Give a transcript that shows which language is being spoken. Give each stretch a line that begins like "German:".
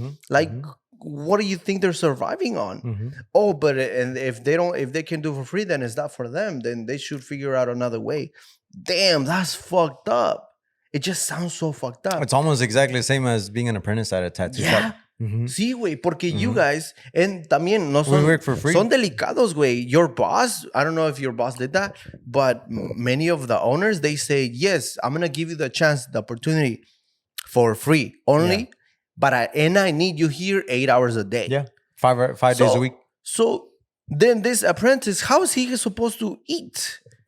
English: Like, what do you think they're surviving on? Oh, but and if they can do it for free, then it's not for them. Then they should figure out another way. Damn, that's fucked up. It just sounds so fucked up. It's almost exactly the same as being an apprentice at a tattoo shop.
Spanish: Sí, güey, porque
English: you guys, and
Spanish: también no son,
English: we work for free.
Spanish: Son delicados, güey.
English: Your boss, I don't know if your boss did that, but many of the owners, they say, yes, I'm going to give you the chance, the opportunity for free only, but I need you here 8 hours a day. Yeah, five days a week. So then this apprentice, how is he supposed to eat?